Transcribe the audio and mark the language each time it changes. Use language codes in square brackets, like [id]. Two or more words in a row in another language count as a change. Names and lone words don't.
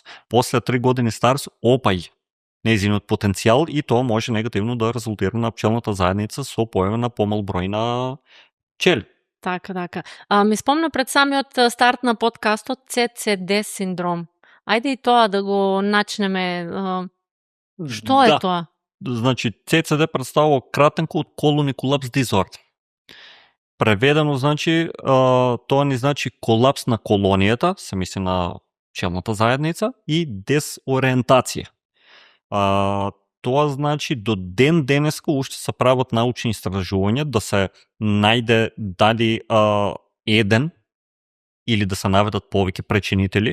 [mk] После 3 години старост, опај нејзиниот потенцијал и тоа може негативно да резултира на пчелната заедница со појава на помал број на пчели. Така. Ми спомна пред самиот старт на подкастот CCD синдром. Ајде и тоа да го начнеме. Што е тоа? Значи, CCD представува кратенко од [en] colony collapse disorder. [mk] Преведено, значи, тоа ни значи колапс на колонијата, се мисли на пчелната заедница, и дезориентација. Тоа значи до ден денеска уште се прават научни истражувања да се најде дали еден или да се наведат повеќе причинители.